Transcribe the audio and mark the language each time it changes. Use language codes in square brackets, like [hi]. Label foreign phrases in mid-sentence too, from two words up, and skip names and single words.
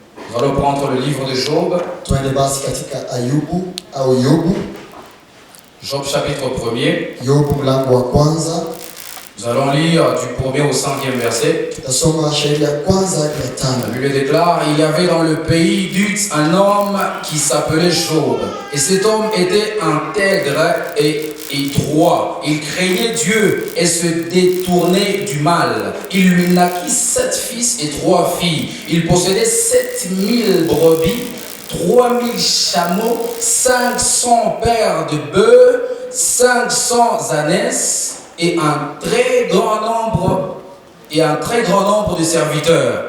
[fr] Nous allons prendre le livre de Job. [sw] Twende basi katika Ayubu au Yobu. [fr] Job chapitre 1er. [sw] Yobu mlango wa kwanza. [fr] Nous allons lire du 1er au 5e verset. [sw] Tutasoma shairi ya kwanza hadi ya [fr] La [sw] tano. [fr] Bible déclare: il y avait dans le pays d'Uz un homme qui s'appelait Job. Et cet homme était intègre et droit. Il craignait Dieu et se détournait du mal. Il lui naquit 7 fils et 3 filles. Il possédait 7000 brebis, 3000 chameaux, 500 paires de bœufs, 500 ânesses et un très grand nombre de serviteurs.